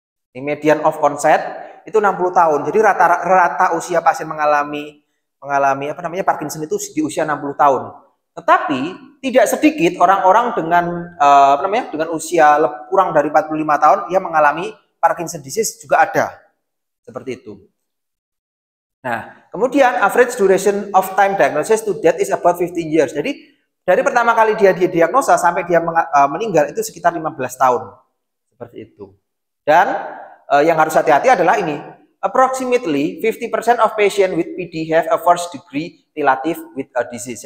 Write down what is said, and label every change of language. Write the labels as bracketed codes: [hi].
[id] Ini median of onset itu 60 tahun. Jadi rata-rata usia pasien mengalami Parkinson itu di usia 60 tahun. Tetapi tidak sedikit orang-orang dengan dengan usia kurang dari 45 tahun yang mengalami Parkinson disease juga ada. Seperti itu. Nah, kemudian [en] average duration of time diagnosis to death is about 15 years. [id] Jadi dari pertama kali dia diagnosa sampai dia meninggal itu sekitar 15 tahun. Seperti itu. Dan yang harus hati-hati adalah ini. [en] Approximately 50% of patient with PD have a first degree relative with a disease.